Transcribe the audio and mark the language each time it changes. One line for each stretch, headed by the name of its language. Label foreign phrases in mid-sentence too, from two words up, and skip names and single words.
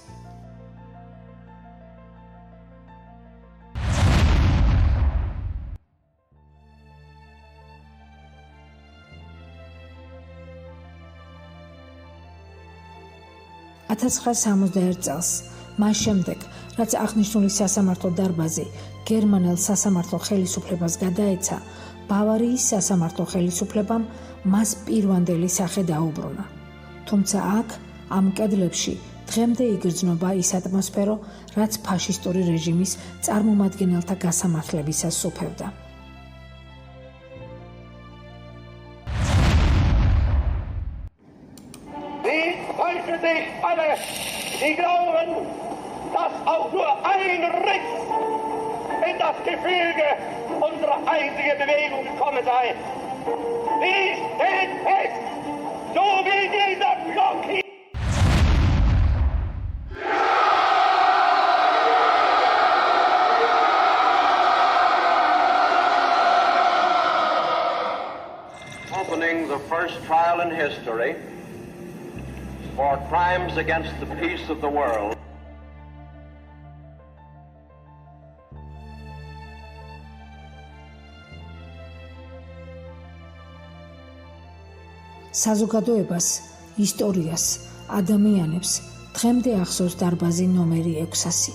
Georgian: (1961 წელს, მას შემდეგ, რაც აღნიშნული სასამართლო დარბაზი გერმანელ სასამართლო ხელისუფლებას გადაეცა, ბავარიის სასამართლო ხელისუფლებამ მას პირვანდელი სახე დაუბრუნა. თუმცა აქ, ამ კედლებში, დღემდე იგრძნობა ის ატმოსფერო, რაც ფაშისტური რეჟიმის წარმომადგენელთა გასამართლებისას სუფევდა.
German: Die glauben, dass auch nur ein Riss in das Gefüge unserer einzigen Bewegung gekommen sei. Sie steht fest, so wie dieser Block hier.
English: Opening the first trial in history for crimes against the peace of the world.
Georgian: საზოგადოებას, ისტორიას, ადამიანებს დღემდე ახსოვს დარბაზი ნომერი 600.